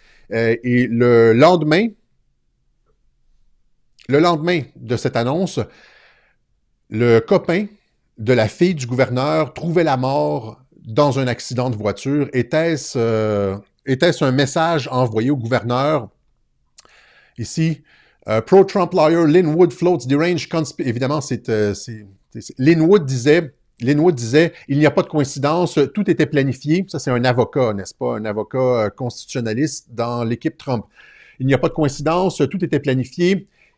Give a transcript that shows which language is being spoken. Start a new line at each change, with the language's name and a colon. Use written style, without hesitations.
French: Et le lendemain de cette annonce, le copain de la fille du gouverneur trouvait la mort dans un accident de voiture. Était-ce un message envoyé au gouverneur?
English: Ici, pro-Trump lawyer Lin Wood floats deranged conspiracy.
French: Évidemment, Lin Wood disait, il n'y a pas de coïncidence, tout était planifié. Ça, c'est un avocat, n'est-ce pas? Un avocat constitutionnaliste dans l'équipe Trump. Il n'y a pas de coïncidence, tout était planifié.